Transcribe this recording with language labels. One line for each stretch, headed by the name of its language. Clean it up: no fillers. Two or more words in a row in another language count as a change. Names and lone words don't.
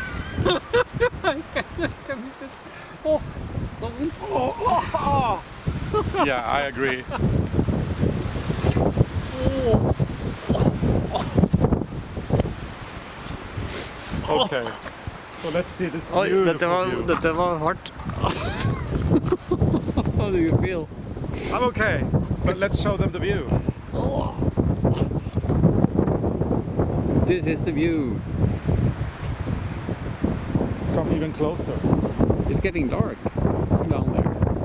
English: Yeah, I agree. Okay. So let's see this beautiful view.
Norwegian: Dette var hardt.
English: How do you feel? I'm okay, but let's show them the view. This is the view. Come even closer. It's getting dark down there.